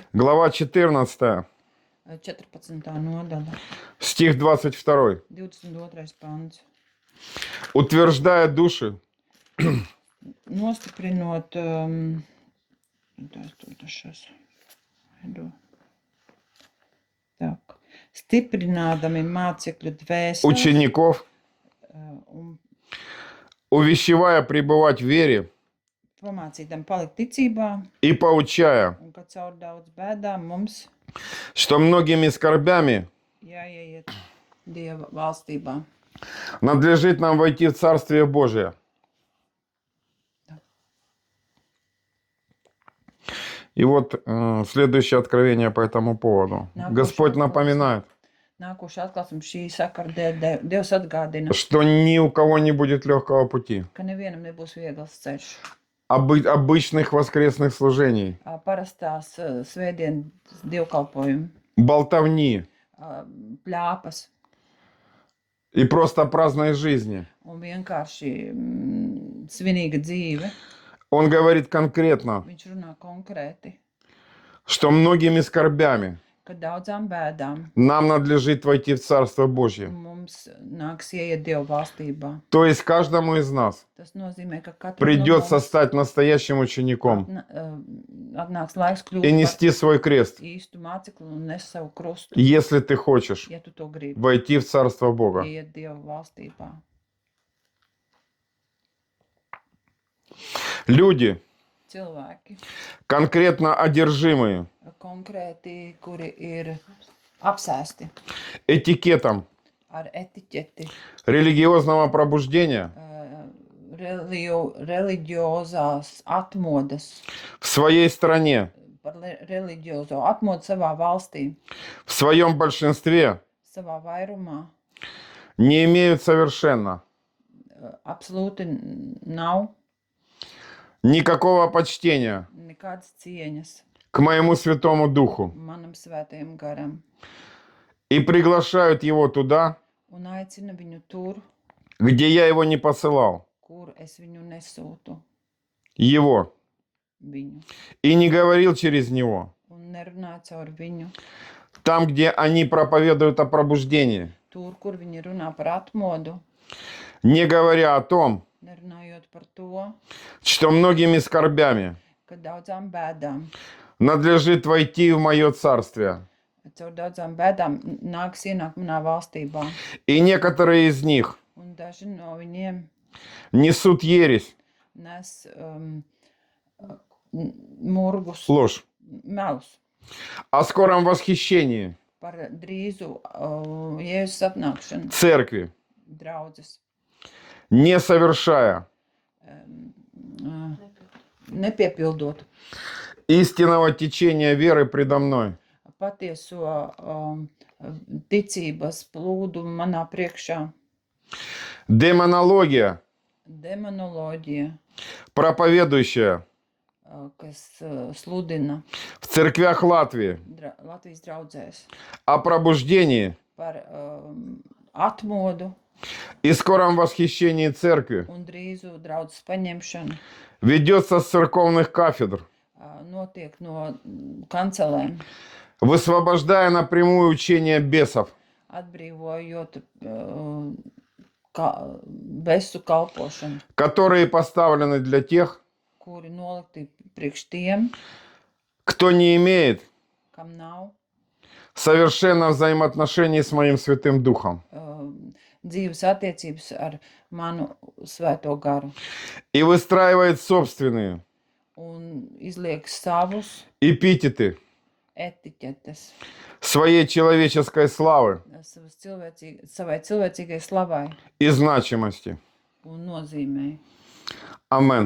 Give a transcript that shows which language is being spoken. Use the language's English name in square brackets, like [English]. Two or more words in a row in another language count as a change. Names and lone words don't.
[Russian] Глава 14, [Latvian] 14. nodaļa. [Russian] стих 22. [Latvian] 22. pants. [Russian] Утверждая души [Latvian] Nostiprinot, так, stiprinādami mācekļu dvēseles [Russian] учеников, [Latvian] un [Russian] увещевая пребывать в вере [Latvian] pamācītam palikt ticībā, [Russian] и поучая, [Latvian] un ka caur daudz bēdām mums [Russian] что многими скорбями [Latvian] jāieiet Dieva valstībā. [Russian] надлежит нам войти в Царствие Божие. И вот следующее откровение по этому поводу. Господь напоминает, [Latvian] Nākošais atklāsums šī sakara dēļ Dievs atgādina, [Russian] что ни у кого не будет легкого пути, [Latvian] ka nevienam nebūs viegls ceļš. [Russian] обычных воскресных служений, [Latvian] Parastās svētdienas dievkalpojumi, [Russian] болтовни [Latvian] pļāpas [Russian] и просто праздной жизни. [Latvian] un vienkārši svinīga dzīve. [Russian] Он говорит конкретно, [Latvian] Viņš runā konkrēti, [Russian] что многими скорбями [Latvian] ka daudzām bēdām [Russian] нам надлежит войти в Царство Божье. [Latvian] mums nāks ieiet Dieva valstībā. [Russian] То есть каждому из нас [Latvian] Tas nozīmē, ka katram [Russian] придется стать настоящим учеником [Latvian] atnāks laiks [Russian] и [Latvian] kļūt par [Russian] нести свой крест, [Latvian] īstu mācekli un nes savu krustu, [Russian] если ты хочешь [Latvian] ja tu to gribi, [Russian] войти в Царство Бога. [Latvian] ieiet Dieva valstībā. [Russian] Люди, [Latvian] Cilvēki [Russian] конкретно одержимые [Latvian] konkrēti, kuri ir apsēsti [Russian] этикетом [Latvian] ar etiķeti, [Russian] религиозного пробуждения [Latvian] reliģiozās atmodas, [Russian] в своей стране, [Latvian] par reliģiozo atmodu savā valstī, [Russian] в своем большинстве [Latvian] savā vairumā, [Russian] не имеют совершенно [Latvian] absolūti nav [Russian] никакого почтения [Latvian] nekādas cieņas [Russian] к моему Святому Духу [Latvian] manam svētajam garam [Russian] и приглашают его туда, [Latvian] un aicina viņu tur, [Russian] где я его не посылал, [Latvian] kur es viņu nesūtu, [Russian] его, [Latvian] viņu, [Russian] и не говорил через него, [Latvian] un nerunāja caur viņu. [Russian] Там, где они проповедуют о пробуждении, [Latvian] Tur, kur viņi runā par atmodu, [Russian] не говоря о том, [Latvian] nerunājot par to, [Russian] что многими скорбями [Latvian] ka daudzām bēdām, [Russian] надлежит войти в мое царствие. [Latvian] caur daudzām bēdām nāks ienākt manā valstībā. [Russian] И некоторые из них [Latvian] Un daži no viņiem [Russian] несут ересь, [Latvian] nes murgus, [Russian] ложь, [Latvian] melus [Russian] о скором восхищении [Latvian] par drīzu Jēzus atnākšanu [Russian] церкви, [Latvian] draudzes, [Russian] не совершая [Latvian] nepiepildot [Russian] истинного течения веры предо мной. [Latvian] patieso ticības plūdu manā priekšā. [Russian] Демонология, [Latvian] Demonoloģija, [Russian] проповедующая [Latvian] kas sludina [Russian] в церквях Латвии [Latvian] Latvijas draudzēs [Russian] о пробуждении [Latvian] par atmodu [Russian] и скором восхищении церкви, [Latvian] un drīzu draudzes paņemšanu, [Russian] ведется с церковных кафедр, [Latvian] notiek no kancelēm, [Russian] высвобождая напрямую учение бесов, [Latvian] atbrīvojot besu kalpošanu, [Russian] которые поставлены для тех, [Latvian] kuri nolikti priekš tiem, [Russian] кто не имеет [Latvian] kam nav [Russian] совершенно взаимоотношений с моим Святым Духом. [Latvian] dzīves attiecības ar manu svēto garu [Russian] И выстраивает собственные [Latvian] un izliek savus [Russian] эпитеты [Latvian] etiķetes [Russian] своей человеческой славы [Latvian] savai cilvēcīgai slavai [Russian] и значимости. [Latvian] un nozīmei. [Russian] Амен.